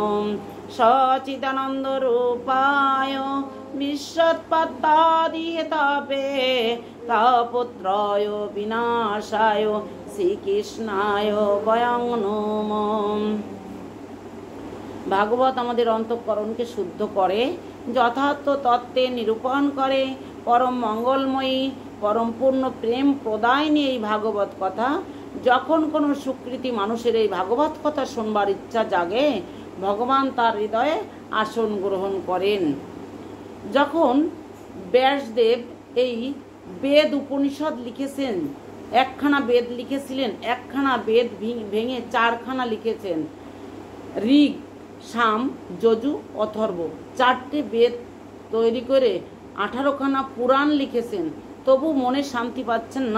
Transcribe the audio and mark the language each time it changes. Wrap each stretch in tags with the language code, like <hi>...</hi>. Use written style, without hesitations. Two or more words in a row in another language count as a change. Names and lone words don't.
<sa>सच्चिदानंद रूपाय विश्वोत्पत्तादिहेतवे तापत्रय विनाशाय श्रीकृष्णाय वयं नमो।</sa> <bn>ভাগবত আমাদের অন্তঃকরণকে শুদ্ধ করে, যথার্থ তত্ত্বে নিরূপণ করে, পরম মঙ্গলময়ী পরম পূর্ণ প্রেম প্রদায়িনী এই ভাগবত কথা। যখন কোনো সুকৃতি মানুষের এই ভাগবত কথা শুনবার ইচ্ছা জাগে, ভগবান তার হৃদয়ে আসন গ্রহণ করেন। যখন ব্যাসদেব এই বেদ উপনিষদ লিখেছেন, একখানা বেদ লিখেছিলেন, একখানা বেদ ভেঙে চারখানা লিখেছেন, ঋগ সাম যজু অথর্ব, চারটে বেদ তৈরি করে 18খানা পুরাণ লিখেছেন, তবু মনে শান্তি পাচ্ছেন না।</bn>